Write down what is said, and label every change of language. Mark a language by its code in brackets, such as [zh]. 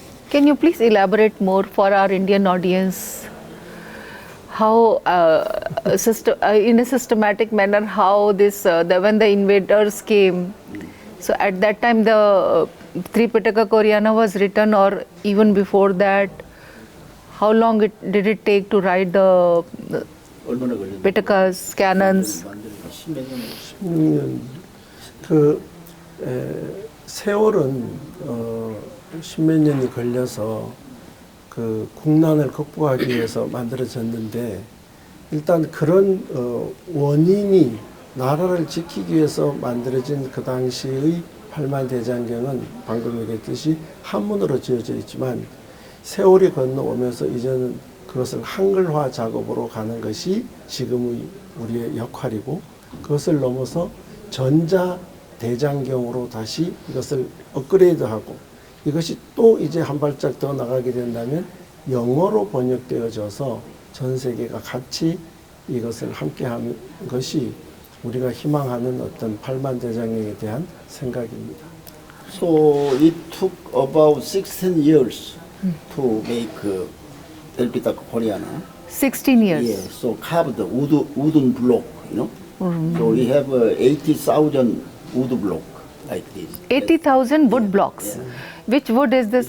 [en] Can you please elaborate more for our Indian audience? How, in a systematic manner, how this when the invaders came, so at that time the Tripitaka Koreana was written, or even before that, how long did it take to write the [ko] 얼마나 걸렸나? Pitakas, canons? 만드는 10몇 년. 10년 그 세월은 십몇 년이 걸려서 그 국난을 극복하기 위해서 만들어졌는데 일단 그런 원인이 나라를 지키기 위해서 만들어진 그 당시의 팔만대장경은 방금 얘기했듯이 한문으로 지어져 있지만 세월이 건너오면서 이제는 그것을 한글화 작업으로 가는 것이 지금의 우리의 역할이고 그것을 넘어서 전자대장경으로 다시 이것을 업그레이드하고 이것이 또 이제 한 발짝 더 나가게 된다면 영어로 번역되어져서 전 세계가 같이 이것을 함께하는 것이 우리가 희망하는 어떤 팔만대장경에 대한 생각입니다. [en] So it took about 16 years to make Tripitaka Koreana. 16 years. Yeah, so carved wooden block, So we have 80,000 wood block like this. 80,000 wood blocks. Which wood is this